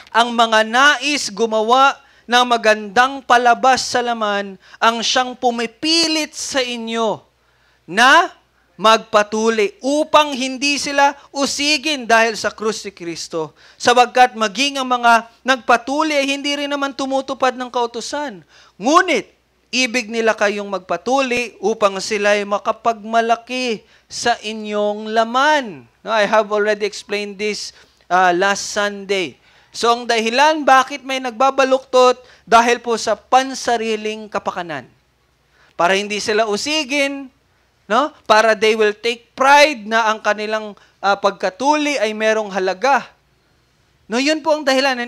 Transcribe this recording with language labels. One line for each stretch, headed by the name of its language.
Filipino: Ang mga nais gumawa ng magandang palabas sa laman ang siyang pumipilit sa inyo na magpatuli upang hindi sila usigin dahil sa krus ni Kristo. Sabagkat maging ang mga nagpatuli ay hindi rin naman tumutupad ng kautusan. Ngunit, ibig nila kayong magpatuli upang sila ay makapagmalaki sa inyong laman.
English: No, I have already explained this last Sunday.
Filipino: So, ang dahilan bakit may nagbabaluktot dahil po sa pansariling kapakanan. Para hindi sila usigin, no? Para
English: they will take pride
Filipino: na ang kanilang pagkatuli ay merong halaga. No, yun po ang dahilan.